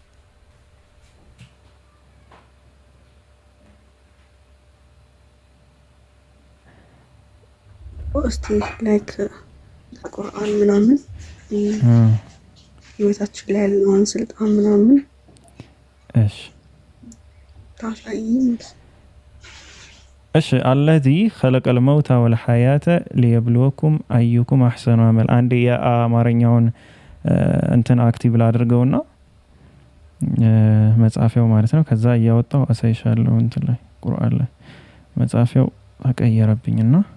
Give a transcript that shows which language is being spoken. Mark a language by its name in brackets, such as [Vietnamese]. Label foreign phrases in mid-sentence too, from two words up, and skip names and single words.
[Amharic] እስቲ ላይክ ቁርአን ምናምን ህይወታችን ላይ ያለውን ስልጣን ምናምን እሺ አለዚ [Arabic] خلق الموت والحياة ليبلوكم أيكم أحسن عمل። [Amharic] አንዴ የአማርኛውን እንትን አክቲቭ ላድርገውና መጻፊያው ማለት ነው። ከዛ ያወጣው አሳይሻለሁ እንትን ላይ ቁርአን ላይ መጻፊያው ተቀየረብኝና